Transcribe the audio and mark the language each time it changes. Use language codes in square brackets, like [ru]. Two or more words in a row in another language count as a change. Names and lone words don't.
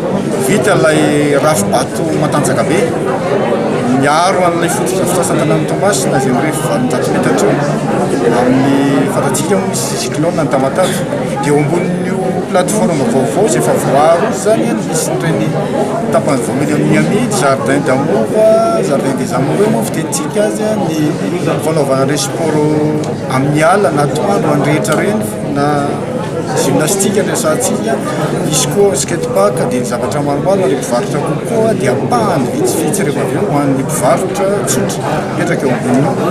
[mg] Vita ilay rafim-bato matanjaka be miaro an'ilay fototra-tanàn'ny Toamasina izay mirefy 700 metatra amin'ny fantatsika moa misy cyclone ny Tamatave dia eo ambonin'io plateforme vaovao izay efa voaro zany misy ireny tapany voameny amin'ny Miami, [fr] jardin d'amour, jardin des amoureux [mg] moa fitentsika azy ny fanaovana ilay sport amin'ny ala na atoandro any rehetra reny na gymnastique resatsika misy koa skatepark dia ny zavatra maromaro ny mpivarotra kokoa dia ampahany vitsivitsy rehefa avy eo ho an'ny mpivarotra tsotra metraka eo amboniny